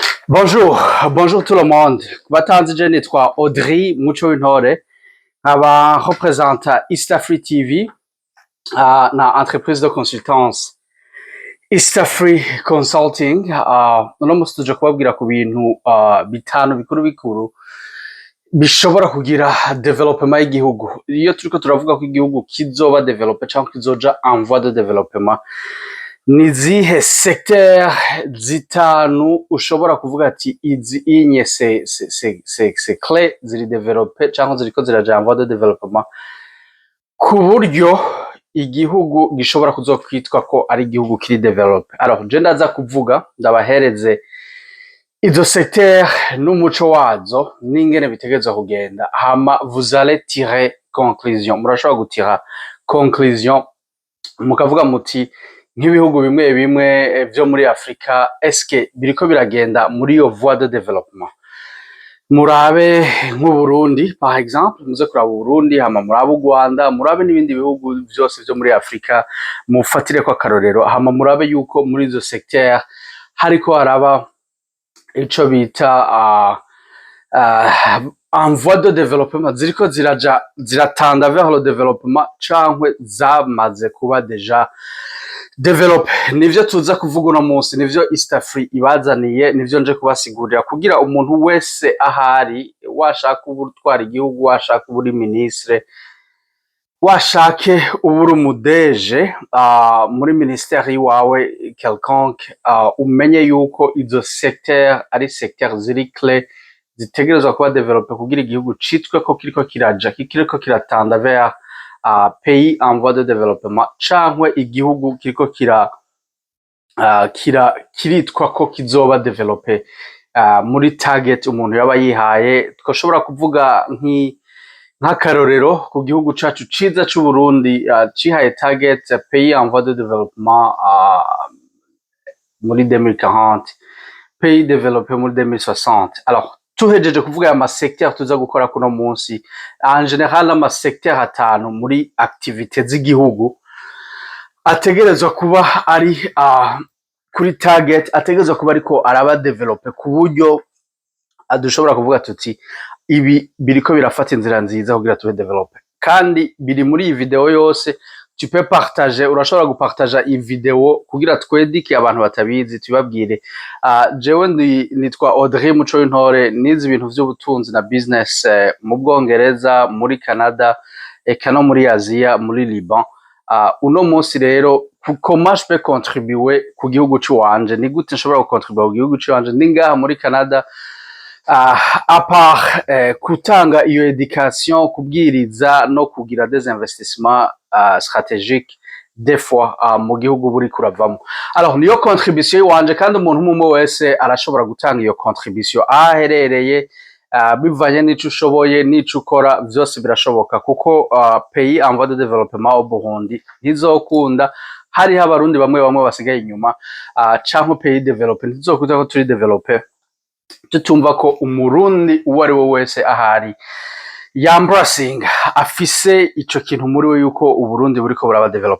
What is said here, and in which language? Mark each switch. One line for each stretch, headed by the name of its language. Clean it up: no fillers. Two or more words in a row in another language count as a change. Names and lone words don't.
French: Bonjour, bonjour tout le monde.
Rundi: Batanzi je nitwa Audrey Muco w'Intore, nkaba représenta East Africa TV na
French: entreprise de consultance
Rundi: East Africa Consulting. Uno musi tuje kubabwira ku bintu bitanu bikuru bikuru bishobora kugira development y'igihugu. Iyo turiko turavuga ko igihugu kizoba develope canke kizoja
French: en voie de développement,
Rundi: ni zihe secteur zitanu ushobora kuvuga ati izi inye
French: c'est clé
Rundi: ziri develope canke ziriko ziraja
French: en voie de développement,
Rundi: ku buryo igihugu gishobora kuzokwitwa ko ari igihugu kiri develope.
French: Alors je
Rundi: ndaza kuvuga ndabahereze izo secteur n'umuco wazo n'ingene bitegerezwa kugenda, hama
French: vous allez tirer conclusion.
Rundi: Murashobora gutira conclusion mukavuga muti nk'ibihugu bimwe bimwe vyo muri Afrika eske biriko biragenda muri iyo
French: voie de développement.
Rundi: Murabe nk'Uburundi
French: par exemple,
Rundi: muze kuraba Uburundi, hama murabe u Rwanda, murabe n'ibindi bihugu vyose vyo muri Afrika, mufatireko akarorero, hama murabe yuko muri izo secteur hariko haraba ico bita
French: en voie de développement,
Rundi: ziriko ziratanda
French: vers le développement
Rundi: cankwe zamaze kuba deja develop. Nivyo tuza kuvuga uno munsi, nivyo East Africa ibazaniye, nivyo nje kubasigurira kugira umuntu wese ahari, washaka ubutwara igihugu, washaka uburi ministre, washake uburi umudeje muri ministeri wawe quelconque, umenye yuko izo secteur ari secteur ziri clé zitegerezwa kuba develope kugira igihugu citwe ko kiriko kiraja, kiriko kiratanda
French: vers pays en voie de développement,
Rundi: cankwe igihugu kiriko kiritwa ko kizoba develope muri target umuntu yaba yihaye. Twoshobora kuvuga nk'akarorero ku gihugu cacu ciza c'u Burundi, cihaye target
French: pays en voie de développement
Rundi: muri 2040,
French: pays développé
Rundi: muri 2060. Alors tuhejeje kuvuga aya masecteur tuza gukora kuno munsi,
French: en general
Rundi: amasecteur atanu muri activité z'igihugu ategerezwa kuba ari kuri target, ategerezwa kuba ariko araba develope ku buryo dushobora kuvuga tuti ibi biriko birafata inzira nziza kugira tube develope. Kandi biri muri iyi video yose,
French: tu peux partager,
Rundi: urashobora gupartager iyi video kugira twedike abantu batabizi, tubabwire jewe nitwa Audrey Muco w'Intore, nize ibintu vy'ubutunzi na business mu Bwongereza, muri Canada, eka no muri Asia, muri Liban. Uno munsi rero
French: comment je peux contribuer
Rundi: ku gihugu ciwanje, ni gute nshobora gukontribuer ku gihugu ciwanje ndi ngaha muri Canada,
French: à part
Rundi: kutanga iyo education, kubwiriza no kugira
French: des investissements stratégiques des fois
Rundi: mu gihugu buri kuravamo. Alors niyo contribution wanje, kandi umuntu umwe wese arashobora gutanga iyo contribution aherereye, bivanye n'ico ushoboye n'ico ukora, vyose birashoboka kuko
French: pays en voie de développement au Burundi
Rundi: ntizokunda hariho abarundi bamwe bamwe basigaye inyuma, canke
French: pays développé
Rundi: ntizokunda ko turi développé tutumva ko umurundi uwo ari we wese ahari yambracing afise ico kintu muri we yuko Uburundi buriko buraba develop.